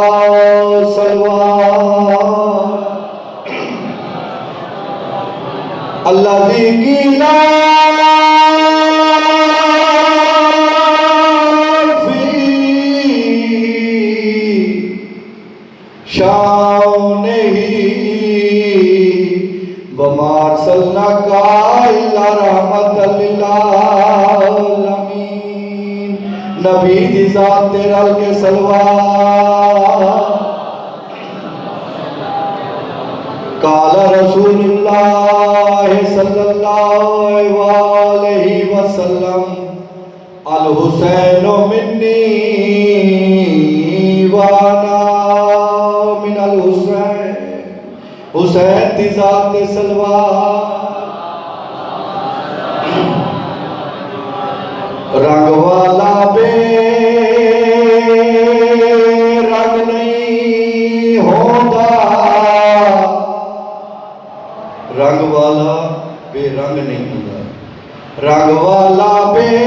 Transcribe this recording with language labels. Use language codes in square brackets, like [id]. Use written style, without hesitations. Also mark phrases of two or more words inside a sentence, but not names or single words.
[ar] صلوات الذي قيل شانه وما ارسلناك الا رحمة للعالمين [pa] نبی دی ذات تے رل کے صلوات [ar] قال رسول اللہ صلی اللہ علیہ وسلم الحسین منی وانا من الحسین [pa] حسین دی ذات صلوات [ur] رنگ والا بے رنگ نہیں ہوتا رنگ والا بے رنگ نہیں ہوتا رنگ والا بے